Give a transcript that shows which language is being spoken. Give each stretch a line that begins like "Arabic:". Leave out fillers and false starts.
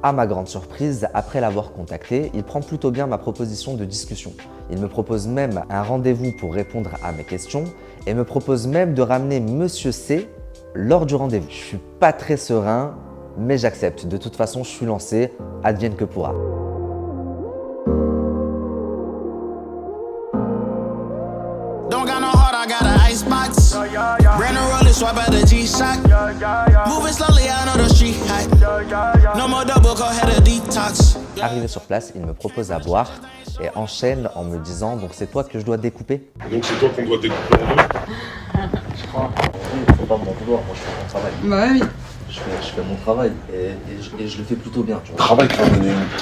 French: À ma grande surprise, après l'avoir contacté, il prend plutôt bien ma proposition de discussion. Il me propose même un rendez-vous pour répondre à mes questions et me propose même de ramener Monsieur C lors du rendez-vous. Je suis pas très serein, mais j'accepte. De toute façon, je suis lancé, advienne que pourra.
English: Don't got no heart, I got an icebox. Brand new roller, swap out the G-Shock. Moving slowly, I know the street hot. No more double, go ahead a detox.
French: Arrivé sur place, il me propose à boire et enchaîne en me disant « Donc c'est toi que je dois découper ?» Donc c'est toi qu'on doit découper en deux. Je crois. Il ne faut pas m'en vouloir, moi je fais mon travail. Bah oui. Je fais mon travail et je le fais plutôt bien, tu vois. Travail qui va mener.